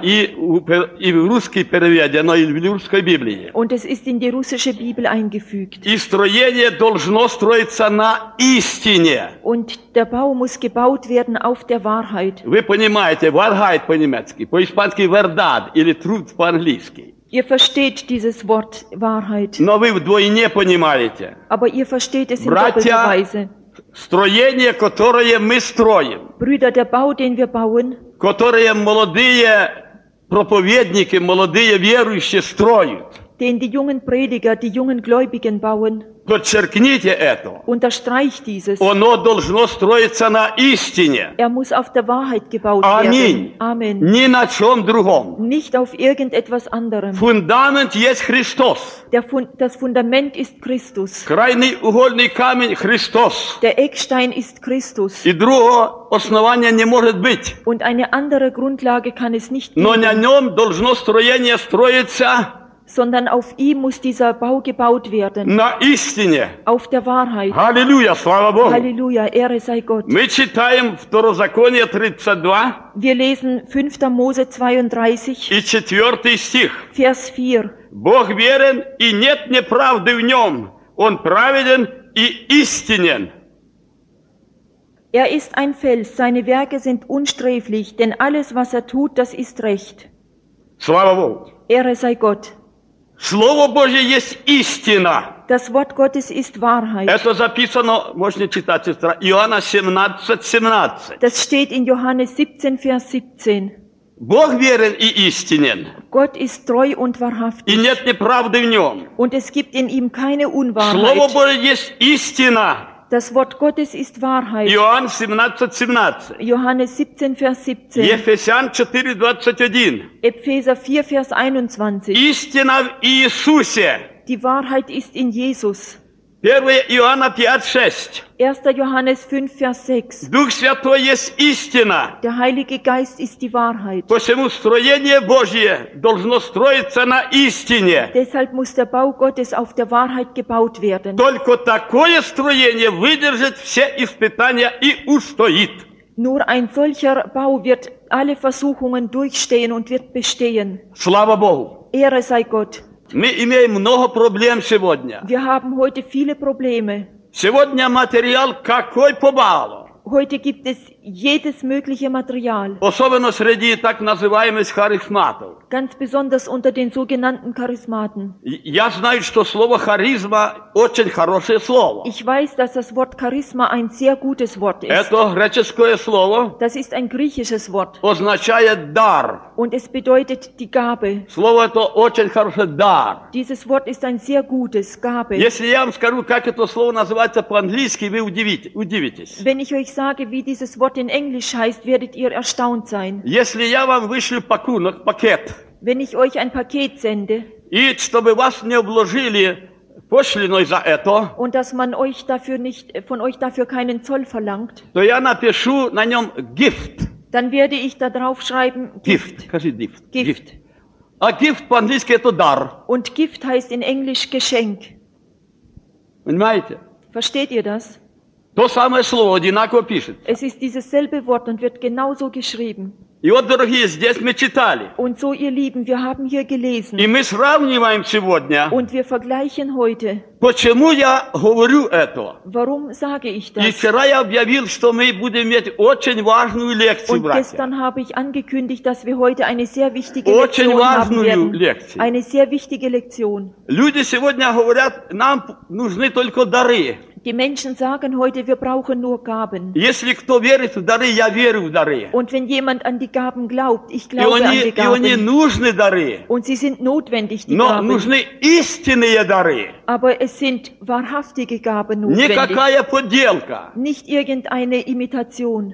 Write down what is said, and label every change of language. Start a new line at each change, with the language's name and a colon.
Russian: и в русский переведено, и в русской Библии.
German: Und es ist in die russische Bibel eingefügt.
Russian: И строение должно строиться на истине.
German: Und der Bau muss gebaut werden auf der Wahrheit.
Russian: Вы понимаете, Wahrheit по-немецки, по-испански Verdad или Truth по-английски.
German: Ihr versteht dieses Wort Wahrheit.
Russian: Но вы вдвойне понимаете.
German: Aber ihr versteht es
Russian: Братья,
German: in doppelter Weise.
Russian: Строение, которое мы строим.
German: Brüder, der Bau, den wir bauen.
Russian: Которое молодые проповедники, молодые верующие строят.
German: den die jungen Prediger, die jungen Gläubigen bauen.
Russian: Подчеркните это.
German: Unterstreicht dieses.
Russian: Оно должно строиться на истине.
German: Er muss auf der Wahrheit gebaut
Russian: Аминь.
German: Werden. Amen.
Russian: Ни на чем другом.
German: Nicht auf irgendetwas anderem.
Russian: Фундамент есть Христос.
German: Das Fundament ist Christus.
Russian: Крайний угольний камень Христос.
German: Der Eckstein ist Christus.
Russian: И другого основания не может быть.
German: Und eine andere Grundlage kann es nicht geben.
Russian: Но на нем должно строение строиться.
German: Sondern auf ihm muss dieser Bau gebaut werden.
Russian: На истине.
German: Auf der Wahrheit.
Russian: Halleluja, слава Богу.
German: Halleluja, Ehre sei Gott.
Russian: Мы читаем Второзаконие 32.
German: Wir lesen 5. Mose 32.
Russian: И 4. Стих.
German: Vers 4.
Russian: Бог верен и нет неправды в нем. Он праведен и истинен.
German: Er ist ein Fels, seine Werke sind unsträflich, denn alles, was er tut, das ist recht.
Russian: Слава Богу.
German: Ehre sei Gott.
Russian: Слово Божье есть истина.
German: Das Wort Gottes ist Wahrheit.
Russian: Это записано, можно читать, сестра, Иоанна 17:17.
German: Das steht in Johannes 17, Vers 17.
Russian: Бог верен и истинен.
German: Gott ist treu und wahrhaftig.
Russian: И нет неправды в нем.
German: Und es gibt in ihm keine Unwahrheit.
Russian: Слово Божье есть истина.
German: Das Wort Gottes ist Wahrheit.
Russian: Иоанн 17:17.
German: Johannes 17, Vers 17.
English: Ephesians 4:21.
German: Epheser 4, Vers 21.
Russian: Истина в Иисусе.
German: Die Wahrheit ist in Jesus.
Russian: 1. Иоанна 5:6.
German: 1. Johannes 5, Vers 6.
Russian: Дух Святой есть истина.
German: Der Heilige Geist ist die Wahrheit.
Russian: Посему строение Божие должно строиться на истине.
German: Deshalb muss der Bau Gottes auf der Wahrheit gebaut werden.
Russian: Только такое строение выдержит все испытания и устоит.
German: Nur ein solcher Bau wird alle Versuchungen durchstehen und wird bestehen.
Russian: Слава Богу.
German: Ehre sei Gott.
Russian: Мы имеем много проблем сегодня.
German: Wir haben heute viele Probleme.
Russian: Сегодня материал какой побало.
German: Heute gibt es jedes mögliche Material.
Russian: Особенно среди так называемых харизматов.
German: Ganz besonders unter den sogenannten Charismaten.
Russian: Я знаю, что слово харизма очень хорошее слово.
German: Ich weiß, dass das Wort Charisma ein sehr gutes Wort ist.
Russian: Это греческое слово.
German: Das ist ein griechisches Wort.
Russian: Означает дар.
German: Und es bedeutet die Gabe.
Russian: Слово это очень хорошее дар.
German: Dieses Wort ist ein sehr gutes Gabe.
Russian: Если я вам скажу, как это слово называется по-английски, вы удивитесь.
German: Wenn ich euch sage, wie dieses Wort in Englisch heißt, werdet ihr erstaunt sein.
Russian: Если я вам вышлю пакунок, пакет.
German: Wenn ich euch ein Paket sende.
Russian: И чтобы вас не обложили пошлиной за это.
German: Und dass man euch dafür nicht, von euch dafür keinen Zoll verlangt.
Russian: То я напишу на нем Gift.
German: Dann werde ich da drauf schreiben Gift.
English: Gift.
Russian: А Gift по-английски это дар.
German: Und Gift heißt in Englisch Geschenk.
Russian: Понимаете?
German: Versteht ihr das?
Russian: То самое слово одинаково пишет.
German: Es ist dieses selbe Wort und wird genauso geschrieben.
Russian: И вот, дорогие, здесь мы читали.
German: Und so, ihr Lieben, wir haben hier gelesen.
Russian: И мы сравниваем сегодня.
German: Und wir vergleichen heute.
Russian: Почему я говорю это?
German: Warum sage ich das?
Russian: И вчера я объявил, что мы будем иметь очень важную лекцию,
German: Und
Russian: братья.
German: Und gestern habe ich angekündigt, dass wir heute eine sehr wichtige
Russian: очень
German: Lektion haben werden.
Russian: Лекцию.
German: Eine sehr wichtige Lektion.
Russian: Люди сегодня говорят, нам нужны только дары.
German: Die Menschen sagen heute, wir brauchen nur Gaben.
Russian: Если кто верит в дары, я верю в дары.
German: Und wenn jemand an die Gaben glaubt, ich glaube
Russian: они,
German: an die Gaben.
Russian: И они нужны дары.
German: Und sie sind notwendig, die
Russian: Но
German: Gaben.
Russian: Но нужны истинные дары.
German: Aber es sind wahrhaftige Gaben notwendig.
Russian: Никакая подделка.
German: Nicht irgendeine Imitation.